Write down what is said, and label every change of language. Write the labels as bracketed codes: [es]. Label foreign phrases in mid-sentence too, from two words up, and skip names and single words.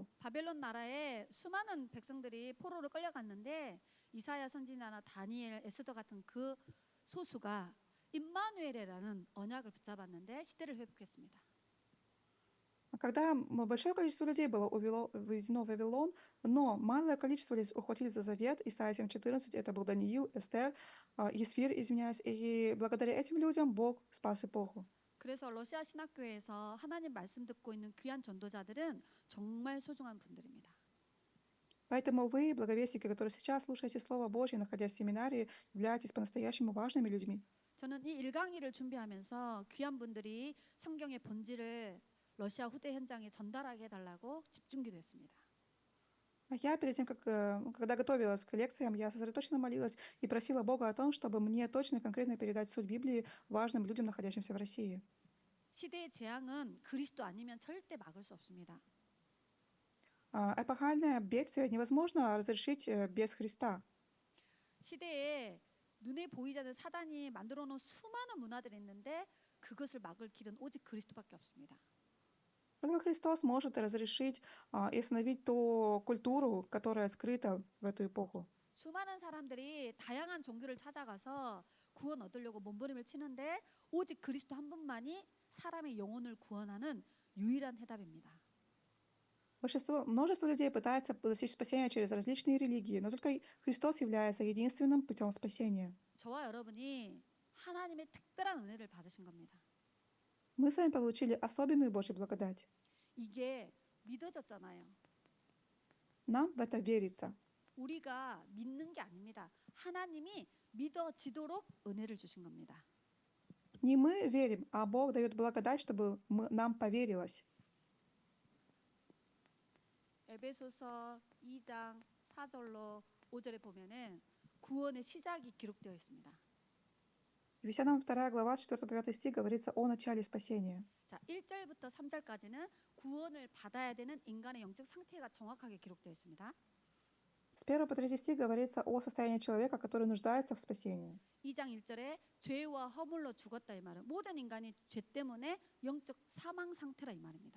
[ko] 바벨론 나라에 수많은 백성들이 포로로 끌려갔는데 이사야 선지자나 다니엘, 에스더 같은 그 소수가 임마누엘이라는 언약을 붙잡았는데 시대를 회복했습니다. [ru] Когда большое количество людей было увезено в Вавилон, но малое количество людей ухватили за завет, Исайя 7:14, это был Даниил, Эстер, Есфир, извиняюсь, и благодаря этим людям Бог спас эпоху. [ko] 그래서 러시아 신학교에서 하나님 말씀 듣고 있는 귀한 전도자들은 정말 소중한 분들입니다. [ru] Поэтому вы, благовестники, которые сейчас слушаете Слово Божье, находясь в семинарии, являетесь по-настоящему важными людьми. [ko] 저는 이 1강의를 준비하면서 귀한 분들이 성경의 본질을 러시아 후대 현장에 전달하게 해달라고 집중기도했습니다. [ru] Я перед тем, когда готовилась к лекциям, я сосредоточенно молилась и просила Бога о том, чтобы мне точно и конкретно передать суть Библии важным людям, находящимся в России. [ko] 시대의 재앙은 그리스도 아니면 절대 막을 수 없습니다. [ru] Эпохальное бедствие невозможно разрешить без Христа. [ko] 시대에 눈에 보이지 않는 사단이 만들어 놓은 수많은 문화들이 있는데 그것을 막을 길은 오직 그리스도밖에 없습니다. [ru] Только Христос может разрешить и остановить ту культуру, которая скрыта в эту эпоху. [ko] 수많은 사람들이 다양한 종교를 찾아가서 구원 얻으려고 몸부림을 치는데 오직 그리스도 한 분만이 사람의 영혼을 구원하는 유일한 해답입니다. [ru] Множество людей пытается достичь спасения через различные религии, но только Христос является единственным путем спасения. [ko] 저와 여러분이 하나님의 특별한 은혜를 받으신 겁니다. [ru] Мы с вами получили особенную Божью благодать. [ko] 이게 믿어졌잖아요. [ru] Нам в это верится. [ko] 우리가 믿는 게 아닙니다. 하나님이 믿어지도록 은혜를 주신 겁니다. [ru] Не мы верим, а Бог дает благодать, чтобы нам поверилось. [ko] 에베소서 2장 4절로 5절에 보면은 구원의 시작이 기록되어 있습니다. [ru] Ефесянам 2 глава, 4-5 стих говорится о начале спасения. [ko] 자, 1절부터 3절까지는 구원을 받아야 되는 인간의 영적 상태가 정확하게 기록되어 있습니다. [ru] С 1 по 3 стих говорится о состоянии человека, который нуждается в спасении. [ko] 2장 1절에 죄와 허물로 죽었다 이 말은 모든 인간이 죄 때문에 영적 사망 상태라 이 말입니다.